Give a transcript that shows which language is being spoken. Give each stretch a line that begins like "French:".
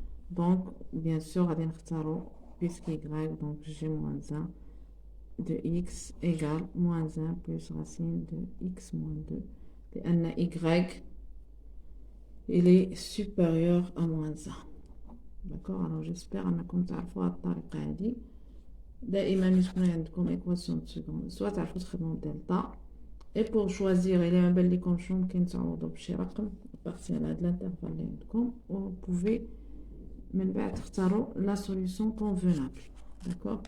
French: Donc, bien sûr,
Arabic: غادي نختارو
French: puisque y, donc j'ai moins 1 de x égale moins 1 plus racine de x moins 2.
Arabic: لأن
French: y, il est supérieur à moins 1. D'accord? Alors, j'espère
Arabic: أنكم تعرفوا هاد الطريقة هادي. دائما يكون عندكم
French: équation de seconde soit
Arabic: تعرفوا تخدموا delta.
French: Et pour choisir, il y a un bel icône qui est en haut de
Arabic: رقم
French: appartient à l'intervalle
Arabic: اللي عندكم.
French: Vous pouvez
Arabic: من بعد تختاروا
French: la solution convenable. D'accord?